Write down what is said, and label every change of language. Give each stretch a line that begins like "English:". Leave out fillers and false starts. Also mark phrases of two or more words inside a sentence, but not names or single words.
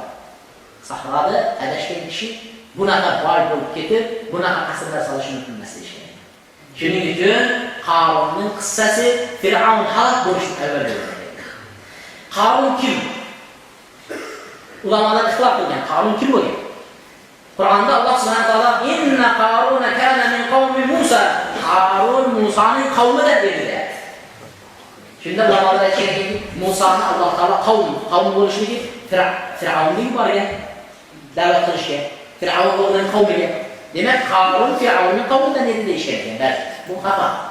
Uzbek: Sahroda adashgan kishi bunaqa boy bo'lib ketib, bunaqa qasrlar solishi mumkin emas deyishgan. Shuning uchun Qarunning qissasi Fir'avn halok bo'lishidan avval bo'lgan. Qarun kim? Ulamalar ixtilof qilgan. Qarun kim bo'lgan? Qur'onda
Arabic: الله سبحانه وتعالى "إن قارون كان من قوم موسى."
Uzbek: Qarun Musaning qavmidan dedi. Shunda ulamalar aytganki, Musani Alloh taolo qavm bo'lishligi Fir'avnning borgan da'vat qilishga, Fir'avnning qavmiga. Demak, Qarun Fir'avnning qavmidan edi deyishgan. Bu xato.